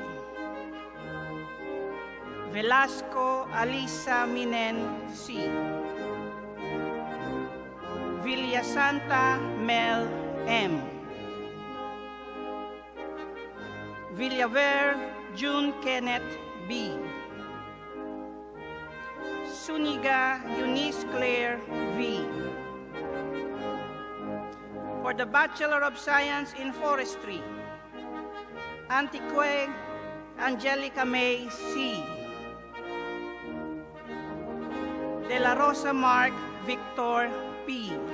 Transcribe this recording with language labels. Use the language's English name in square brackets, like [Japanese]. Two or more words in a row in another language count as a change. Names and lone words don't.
[English] Velasco Alyssa Minen C. Villasanta Mel M. Villaver Jhun Kenneth B. Suniga Eunice Claire V. For the Bachelor of Science in Forestry, Antioquia Angelica Mae C. Dela Rosa Mark Victor P.